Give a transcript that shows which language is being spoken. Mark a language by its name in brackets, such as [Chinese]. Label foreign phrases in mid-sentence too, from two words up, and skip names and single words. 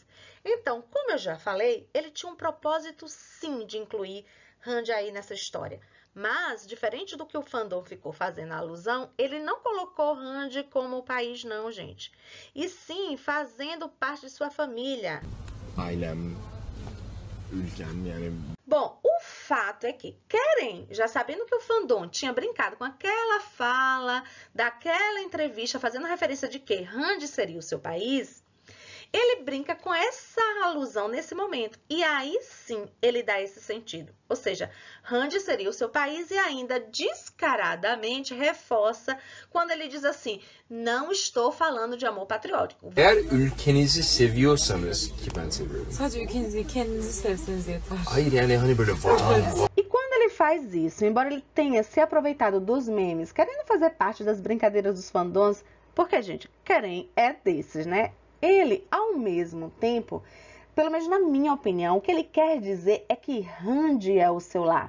[Portuguese] Então, como eu já falei, ele tinha um propósito sim de incluir Hande aí nessa história. Mas, diferente do que o Fandom ficou fazendo a alusão, ele não colocou Hande como o país não, gente. E sim, fazendo parte de sua família. [Turkish] Ailem, ülkem, yani... [Portuguese] Bom, o fato é que, já sabendo que o Fandom tinha brincado com aquela fala, daquela entrevista, fazendo referência de que Hande seria o seu país, ele brinca com essa alusão nesse momento. E aí sim ele dá esse sentido. Ou seja, Hande seria o seu país e ainda descaradamente reforça quando ele diz assim, não estou falando de amor patriótico. [Turkish] Eğer ülkenizi seviyorsanız, ki ben seviyorum. Sadece ülkenizi, kendinizi sevseniz yeter. Hayır yani hani böyle vatan. [Portuguese] E quando ele faz isso, embora ele tenha se aproveitado dos memes, querendo fazer parte das brincadeiras dos fandoms, porque, gente, Keren é desses, né? Ele, ao mesmo tempo, pelo menos na minha opinião, o que ele quer dizer é que Hande é o seu lar.